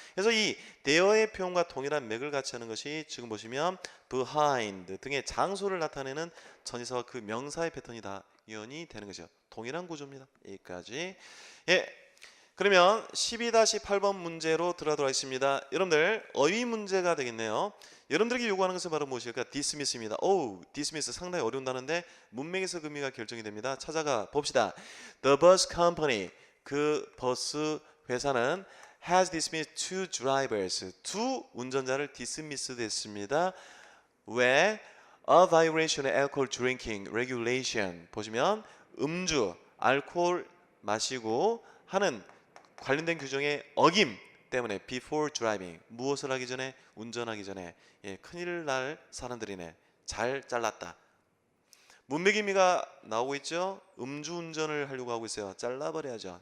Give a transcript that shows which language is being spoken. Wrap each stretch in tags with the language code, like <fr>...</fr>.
<ko>그래서 이 there의 표현과 동일한 맥을 같이 하는 것이 지금 보시면 behind 등의 장소를 나타내는 전치사와 그 명사의 패턴이 다 연이 되는 것이죠. 동일한 구조입니다. 여기까지. 예. 그러면 12-8번 문제로 들어가도록 하겠습니다. 여러분들 어휘 문제가 되겠네요. 여러분들에게 요구하는 것은 바로 무엇일까? dismiss입니다. dismiss 상당히 어려운 단어인데 문맥에서 그 의미가 결정이 됩니다. 찾아가 봅시다.</ko> <en>The bus company,</en> <ko>그 버스 회사는</ko> <en>has dismissed two drivers,</en> <ko>두 운전자를</ko> <en>dismiss</en> <ko>됐습니다. 왜?</ko> <en>A violation of alcohol drinking regulation.</en> <ko>보시면 음주, 알코올 마시고 하는 관련된 규정의 어김 때문에</ko> <en>before driving,</en> <ko>무엇을 하기 전에, 운전하기 전에, 큰일 날 사람들이네. 잘 잘랐다. 문맥 의미가 나오고 있죠. 음주운전을 하려고 하고 있어요. 잘라버려야죠.</ko>